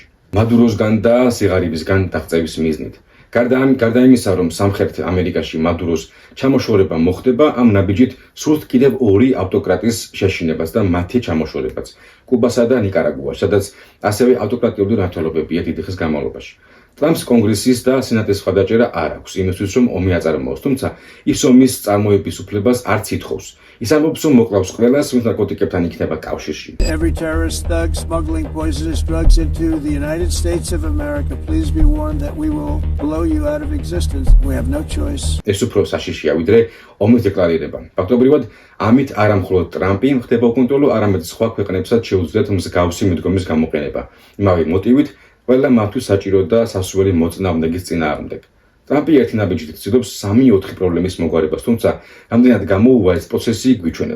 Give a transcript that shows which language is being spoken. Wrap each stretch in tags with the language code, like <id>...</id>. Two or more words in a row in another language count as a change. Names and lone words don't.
<ka>მადუროსგან და სიღარიბისგან დაღწევის მიზნით. გარდა იმისა, რომ სამხრეთ ამერიკაში მადუროს ჩამოშორება მოხდება, ამ ნაბიჯით სურთ კიდევ 2 ავტოკრატის შეშინებას და მათი ჩამოშორებაც, კუბასა და ნიკარაგუაში, სადაც ასევე ავტოკრატიული მმართველობებია დიდი ხნის განმავლობაში. ტრამპს კონგრესის და სენატის მხარდაჭერა არ აქვს იმისთვის, რომ ომი აწარმოოს, თუმცა ის ომის წარმოების უფლებას არც ითხოვს. ის ამბობს, რომ მოკლავს ყველას, ვინც ნარკოტიკებთან იქნება კავშირში.</ka> <en>Every terrorist thug smuggling poisonous drugs into the United States of America, please be warned that we will blow you out of existence. We have no choice.</en> <ka>ეს უფრო საშიშია, ვიდრე ომის დეკლარირება. ფაქტობრივად, ამით არა მხოლოდ ტრამპი ხდება უკონტროლო, არამედ სხვა ქვეყნებსაც შეუძლიათ მსგავსი მიდგომის გამოყენება. იმავე მოტივით, ყველა მათთვის საჭირო და სასურველი მოწინააღმდეგის წინააღმდეგ. ტრამპი ერთი ნაბიჯით ცდილობს 3-4 პრობლემის მოგვარებას, თუმცა რამდენად გამოუვა ეს პროცესი გვიჩვენებს.</ka>